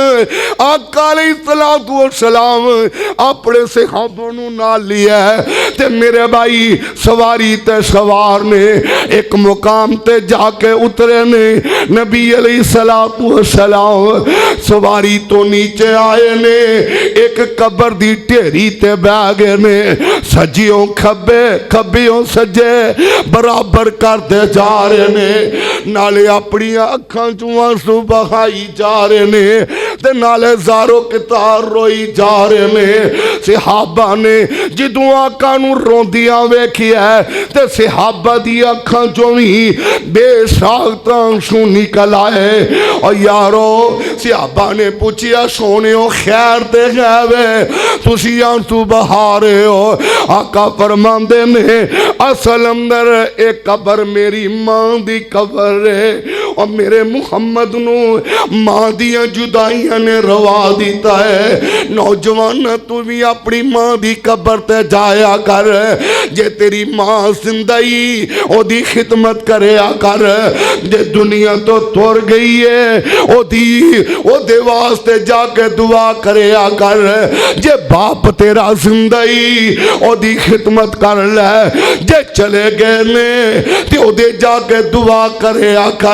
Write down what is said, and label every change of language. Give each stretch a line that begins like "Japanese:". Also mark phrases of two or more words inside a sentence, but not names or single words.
Punjabi: آقا
Arabic: علیہ السلام
Punjabi: اپنے صحابوں نو نال لیا ہے تے میرے بھائی سواری تے سوار نے ایک مقام تے جا کے اترے نے، نبی علیہ السلام سواری تو نیچے آئے نے، ایک قبر دی ٹھیری تے بہ گئے نے، سجیوں کھبیوں سجے برابر کر دے جا رہے نے، نالے اپنی اکھاں چوں آنسو بہائی جا رہے نے تے نالے زارو کتار روئی جا رہے نے۔ صحابہ نے جدوں آقا نو روندیاں ویکھی ہے تے صحابہ دی اکھاں چوں ہی بے ساخت آنسو نکل آئے۔ اور یارو صحابہ نے پوچھیا سونیو خیر تے گئے تسی آنسو بہا رہے ہو؟ آقا فرماندے نے اصل اندر ایک قبر میری ماں دی قبر ہے، اور میرے محمد نو ماں دیا جدائیاں نے روا دیتا ہے۔ نوجوان تو بھی اپنی ماں دی قبر تے جایا کر، جے تیری ماں زندگی او دی خدمت کریا کر، جے دنیا تو تور گئی ہے او دے واسطے جا کے دعا کریا کر، جے باپ تیرا زندگی او دی خدمت کر لے، جے چلے گئے نے تے او دے جا کے دعا کریا کر۔